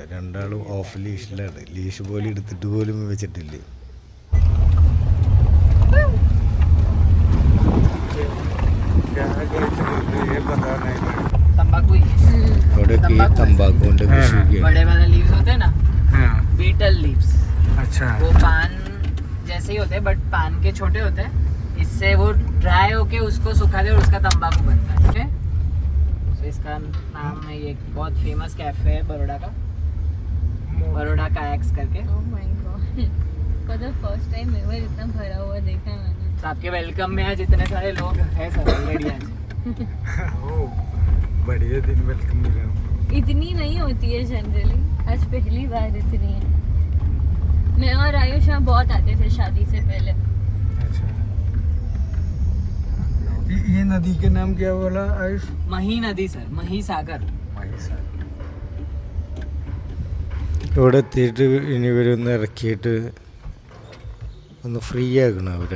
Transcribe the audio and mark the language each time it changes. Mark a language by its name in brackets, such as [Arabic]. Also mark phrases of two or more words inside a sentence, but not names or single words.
[Malayalam] രണ്ടാളും [English] off leash. [Malayalam] ലീഷ് പോലും എടുത്തിട്ട് പോലും വെച്ചിട്ടില്ല. അവിടെയൊക്കെ ഈ തമ്പാക്കുവിൻ്റെ കൃഷിയൊക്കെയാണ്. [English] betel leaves, [Hindi] अच्छा वो पान जैसे ही होते हैं बट पान के छोटे होते हैं. इससे वो ड्राई होके उसको सुखा दे और उसका तंबाकू बनता है. ठीक है, तो इसका नाम है, ये बहुत फेमस कैफे है बड़ौदा का, बड़ौदा कायक्स करके. [English] Oh my God, for the first time ever [Hindi] इतना भरा हुआ देखा है मैंने. तो आपके वेलकम में आज इतने सारे लोग हैं सर ऑलरेडी आज. बढ़िया दिन वेलकम मिला इतनी नहीं होती है जनरली, आज पहली बार इतनी है। मैं और आयुष यहाँ बहुत आते थे शादी से पहले। अच्छा ये नदी के नाम क्या बोला आयुष मही नदी सर, मही सागर। [Malayalam] ഇവിടെ എത്തിയിട്ട് ഇനി ഇവരൊന്ന് ഇറക്കിയിട്ട് ഒന്ന് ഫ്രീ ആക്കണം അവരെ.